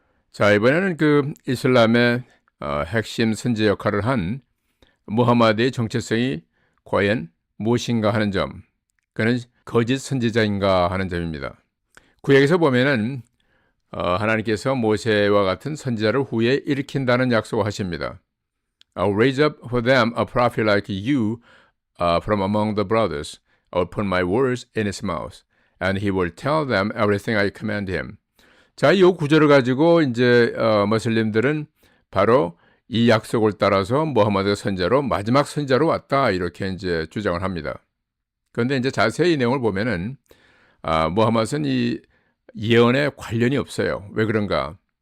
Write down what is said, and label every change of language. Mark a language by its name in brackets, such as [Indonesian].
[Korean] 자, 이번에는 그 이슬람의 핵심 선지 역할을 한 무하마드의 정체성이 과연 무엇인가 하는 점, 그는 거짓 선지자인가 하는 점입니다. 구약에서 보면은 하나님께서 모세와 같은 선지자를 후에 일으킨다는 약속을 하십니다. [English] I'll raise up for them a prophet like you from among the brothers. I'll put my words in his mouth, and he will tell them everything I command him. [Korean] 자, 이 구절을 가지고 이제 머슬림들은 바로 이 약속을 따라서 무하마드 선지자로 마지막 선지자로 왔다 이렇게 이제 주장을 합니다. 그런데 이제 자세히 이 내용을 보면은 무하마드는 이 예언에 관련이 없어요. 왜 그런가?